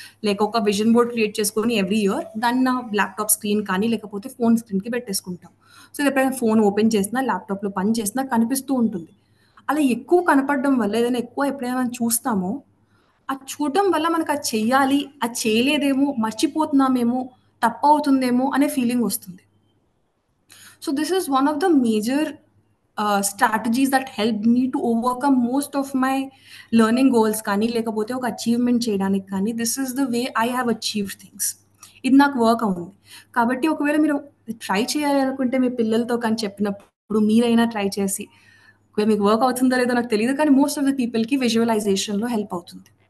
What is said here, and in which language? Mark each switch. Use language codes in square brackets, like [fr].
[te] Like ఒక vision board create చేసుకొని every year దాన్ని నా ల్యాప్‌టాప్ స్క్రీన్ కానీ, లేకపోతే ఫోన్ స్క్రీన్‌కి పెట్టేసుకుంటాం. సో, ఎప్పుడైనా ఫోన్ ఓపెన్ చేసినా, ల్యాప్‌టాప్‌లో పని చేసినా కనిపిస్తూ ఉంటుంది. అలా ఎక్కువ కనపడడం వల్ల ఏదైనా ఎక్కువ ఎప్పుడైనా మనం చూస్తామో, అది చూడడం వల్ల మనకది చెయ్యాలి, అది చేయలేదేమో, మర్చిపోతున్నామేమో, తప్పవుతుందేమో అనే ఫీలింగొస్తుంది. [en] So this is one of the major strategies that helped me to overcome most of my learning goals [te] కానీ లేకపోతే ఒక అచీవ్‌మెంట్ చేయడానికి కానీ [en] This is the way I have achieved things. [te] ఇది నాకు వర్క్ అవుతుంది. కాబట్టి ఒకవేళ మీరు ట్రై చేయాలి అనుకుంటే మీ పిల్లలతో కానీ చెప్పినప్పుడు మీరైనా ట్రై చేసి ఒకవేళ మీకు వర్క్ అవుతుందో లేదో నాకు తెలీదు కానీ మోస్ట్ ఆఫ్ ద పీపుల్‌కి విజువలైజేషన్‌లో హెల్ప్ అవుతుంది.